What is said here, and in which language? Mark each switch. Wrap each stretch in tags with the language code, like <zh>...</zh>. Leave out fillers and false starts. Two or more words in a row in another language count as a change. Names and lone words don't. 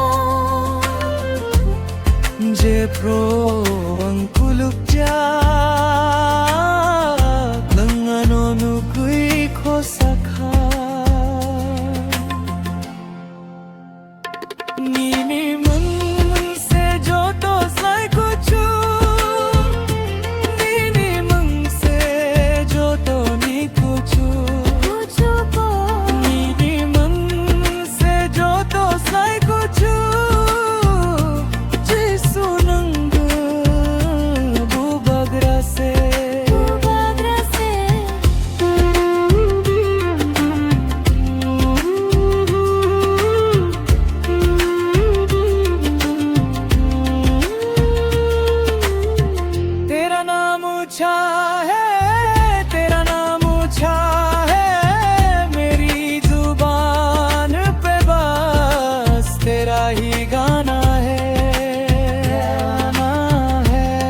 <trp>je pro ang kuluk ja nang ano nu kui khosakha Nini man se jo to sai kuchu Nini man se jo to ni kuchu kuchu ko Nini man se jo to sai kuchu Jisu nang bu bagra se</trp> <hi>ऊंचा है तेरा नाम ऊंचा है मेरी जुबान पे बस तेरा ही गाना है</hi>